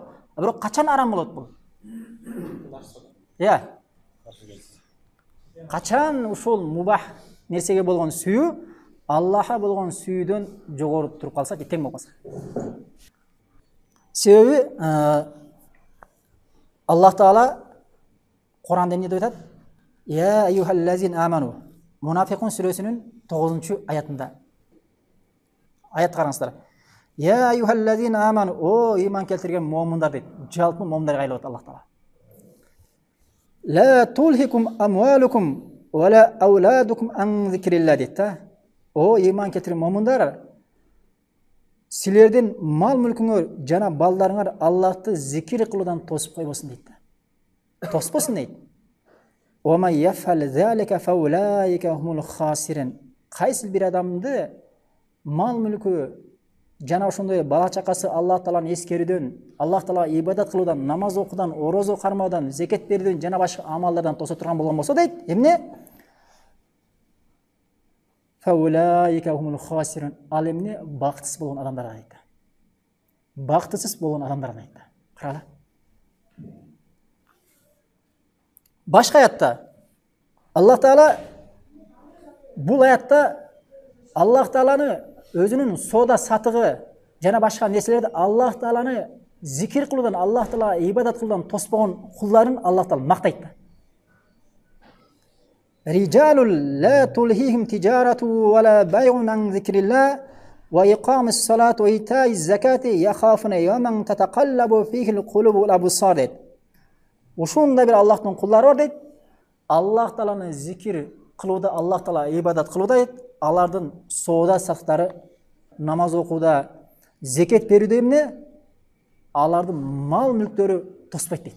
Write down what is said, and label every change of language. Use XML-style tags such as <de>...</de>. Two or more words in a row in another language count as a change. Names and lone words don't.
<ky>Бирок качан арам болот бул? Качан ушул мубах нерсеге болгон сүйүү Аллахка болгон сүйүүдөн жогору туруп калса, же тең болмаса. Себеби Аллах Таала Куранда эмне деп айтат?</ky> <ar>يا أيها الذين آمنوا.</ar> <ky>Мунафикун сүрөсүнүн 9-аятында. Аят караңыздар.</ky> <ar>يا أيها الذين آمنوا,</ar> <ky>о иман келтирген момундар дейт. Жалпы момундарга айлап Аллах Таала.</ky> <ar>لا تلهكم أموالكم ولا أولادكم عن ذكر الله дейт.</ar> <ky>О иман келтирген момундар, силердин мал мүлкүңөр жана балдарыңар Аллахты зикир кылуудан тосуп койбосун дейт. Тоспосун дейт.</ky> <ar>ومن يفعل ذلك فأولئك هم الخاسرون.</ar> <ky>Кайсы бир адамды мал мүлкү жана ошондой бала чакасы Аллах Тааланы эскерүүдөн, Аллах Таалага ибадат кылуудан, намаз окуудан, орозо кармаудан, зекет берүүдөн жана башка амалдардан тоса турган болгон болсо дейт, эмне?</ky> <ar>فأولئك هم الخاسرون.</ar> <ky>Ал эмне? Бактысыз болгон адамдарга дейт. Бактысыз болгон адамдарга дейт. Карала. Башка аятта Аллах Таала бул аятта Аллах Тааланы өзүнүн сода сатыгы жана башка нерселерди Аллах Тааланы зикир кылуудан, Аллах Таалага ибадат кылуудан тоспогон кулдарын Аллах Таала мактайт.</ky> <ar>رجال لا تلهيهم تجارة ولا بيع عن ذكر الله وإقام الصلاة وإيتاء الزكاة يخافون يوما تتقلب فيه القلوب والأبصار.</ar> <ky>Ушундай бир Аллахтын кулдары бар дейт. Аллах Тааланы зикир кылууда, Аллах Таала ибадат кылууда дейт. Алардын соода сактары, намаз окууда, зекет берүүдө эмне? Алардын мал мүлктөрү тоспойт дейт.</ky>